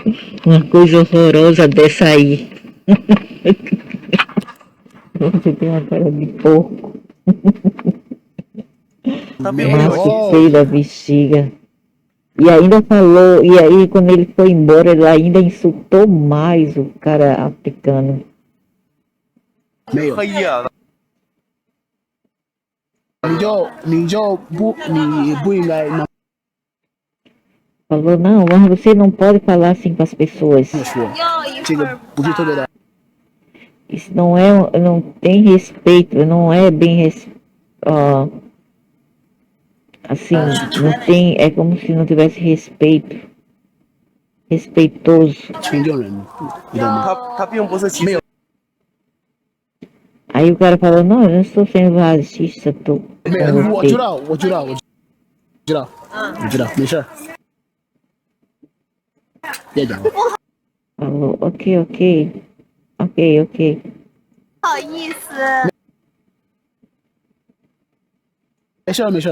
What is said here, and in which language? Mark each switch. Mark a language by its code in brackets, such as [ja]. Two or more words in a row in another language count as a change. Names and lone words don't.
[pt] Uma coisa horrorosa dessa aí. Você tem uma cara de porco. Nossa, que feio da bexiga. E ainda falou, e aí quando ele foi embora, ele ainda insultou mais o cara africano. [zh] 没有。黑呀。你不应该那么 [pt] Falou, não, mas você não pode falar assim com as pessoas. [zh] 说，这个不是特别的。 [pt] Isso não é, não tem respeito, não é bem assim, não tem, é como se não tivesse respeito. Respeitoso. [zh] 清净人，你知道吗？他并不是歧视。 [pt] Aí o cara falou, não, eu não estou sendo racista, tô. [zh] 没有，我知道，我知道，没事儿。别讲了。 [pt] Falou, ok. [zh] 不好意思。没事儿。